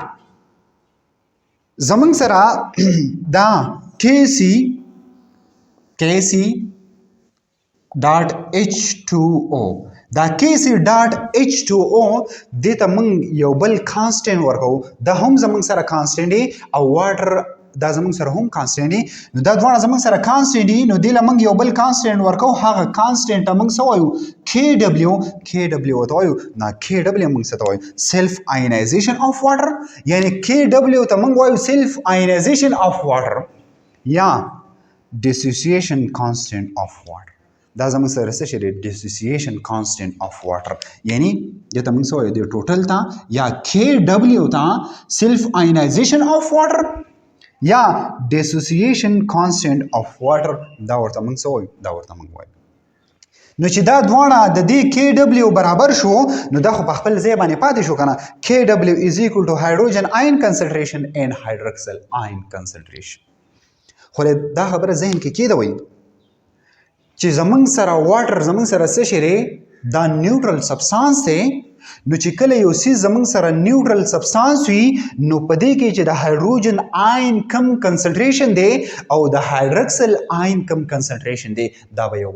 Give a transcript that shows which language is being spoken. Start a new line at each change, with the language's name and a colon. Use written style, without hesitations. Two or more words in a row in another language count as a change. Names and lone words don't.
Pashto: زموږ سره دا کیسی ډاټ H2O دا کیسی ډاټ H2O دې ته موږ یو بل کانسټنټ ورکو دا هم زموږ سره کانسټنټ دی او واټر دا زموږ سره هم کانسټنټ دی نو دا دواړه زموږ سره کانسټنټ دي نو دې له موږ یو بل کانسټنټ ورکو هغه کانسټنټ ته موږ څه وایو KW ته وایو نه KW موږ څه ته وایو
English: self ionization of water
Pashto: یعنی KW ته موږ وایو
English: self ionization of water
Pashto: یا
English: dissociation constant of
Pashto: water دا زموږ سره څه شي دی
English: dissociation constant of water
Pashto: یعنی دې ته موږ څه وایو د ټوټل ته یا KW ته
English: self ionization of water
Pashto: یا
English: dissociation constant of water
Pashto: دا ورته موږ څه وایو دا ورته موږ وایو نو چې دا دواړه د دې KW برابر شو نو دا خو په خپل ځای باندې پاتې شو کنه
English: KW is equal to hydrogen ion concentration and hydroxyl ion concentration
Pashto: خو دا خبره ذهن کې کېده وای چې زمونږ سره واټر زمونږ سره څه شی دی دا
English: neutral substance
Pashto: دی نو چې کله یو څیز زمونږ سره
English: neutral substance
Pashto: وي نو په دې کې چې د
English: hydrogen ion
Pashto: کم کنسنټریشن دی او د
English: hydroxyl ion
Pashto: کم کنسنټریشن دی دا به یو